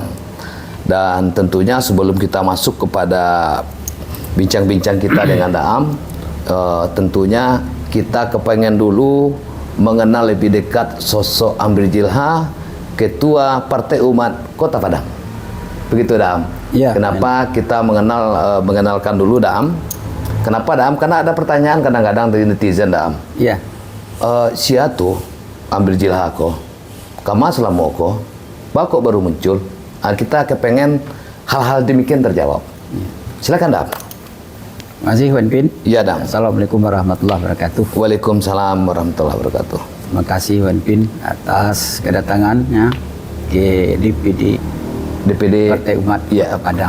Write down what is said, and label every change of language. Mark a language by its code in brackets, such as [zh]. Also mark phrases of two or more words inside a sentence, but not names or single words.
[id] Dan tentunya sebelum kita masuk kepada bincang-bincang kita dengan Daam, tentunya kita kepengen dulu mengenal lebih dekat sosok Amril Jilha, Ketua Partai Umat Kota Padang. Begitu Daam. Ya, kenapa kita mengenalkan dulu Daam? Kenapa Daam? Karena ada pertanyaan kadang-kadang dari netizen Daam. Iya. [min] Siatu Amril Jilha ko, kama selama ko, kok baru muncul. [id] Kita kepengen hal-hal demikian terjawab. Silakan Daam. Masih Wanipin. Iya Daam. [ar] السلام عليكم ورحمة الله وبركاته. وعليكم السلام ورحمة الله وبركاته. [id] Terima kasih Wanipin atas kedatangannya ke DPD Partai Umat Kota Padang.